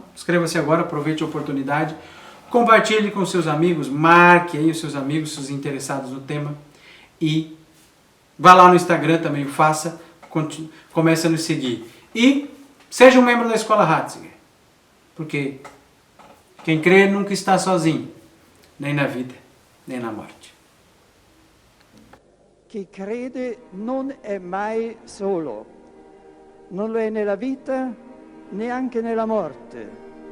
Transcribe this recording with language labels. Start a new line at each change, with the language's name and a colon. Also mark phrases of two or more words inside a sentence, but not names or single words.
Portuguese: Inscreva-se agora, aproveite a oportunidade, compartilhe com seus amigos, marque aí os seus amigos, os interessados no tema e vá lá no Instagram também, o faça, comece a nos seguir. E seja um membro da Escola Ratzinger, porque quem crê nunca está sozinho, nem na vida, nem na morte.
Italian: Chi crede non è mai solo, non lo è nella vita, neanche nella morte.